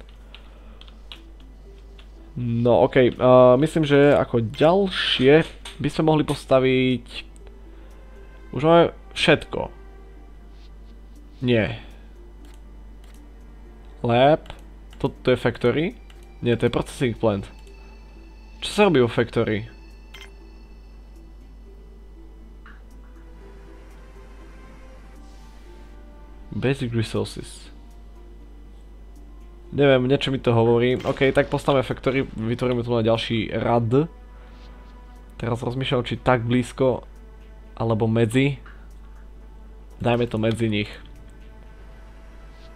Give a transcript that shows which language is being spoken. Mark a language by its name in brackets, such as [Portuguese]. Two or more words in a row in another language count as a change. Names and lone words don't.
[Slovak] No OK, myslím, že ako ďalšie by sme mohli postaviť... Už máme všetko. Nie. Lab. Toto je factory? Nie, to je [English] processing plant. [Slovak] Čo sa robí vo factory? [English] Basic resources. [Slovak] Neviem, niečo mi to hovorí. OK, tak postavíme factory, vytvoríme tu na ďalší rad. Teraz rozmýšľam, či tak blízko, alebo medzi. Dajme to medzi nich.